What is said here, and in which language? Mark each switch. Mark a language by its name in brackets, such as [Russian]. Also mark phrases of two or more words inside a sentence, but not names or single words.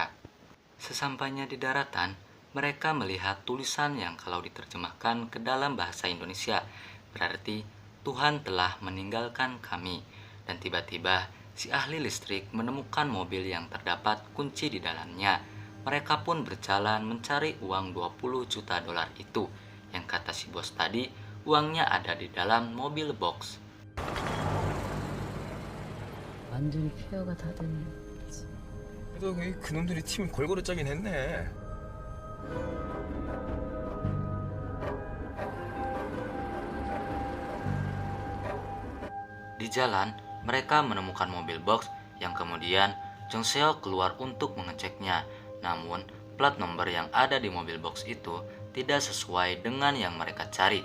[Indonesian] Sesampainya di daratan, mereka melihat tulisan yang kalau diterjemahkan ke dalam bahasa Indonesia berarti Tuhan telah meninggalkan kami. Dan tiba-tiba si ahli listrik menemukan mobil yang terdapat kunci di dalamnya. Mereka pun berjalan mencari uang 20 juta dolar itu yang kata si bos tadi uangnya ada di dalam mobil box. [Korean] 완전히 폐허가 다 됐네. 그래도 그놈들이 팀을 골고루 짜긴 했네. [Indonesian] Di jalan, mereka menemukan mobil box yang kemudian Jong Seok keluar untuk mengeceknya. Namun, plat nomor yang ada di mobil box itu tidak sesuai dengan yang mereka cari.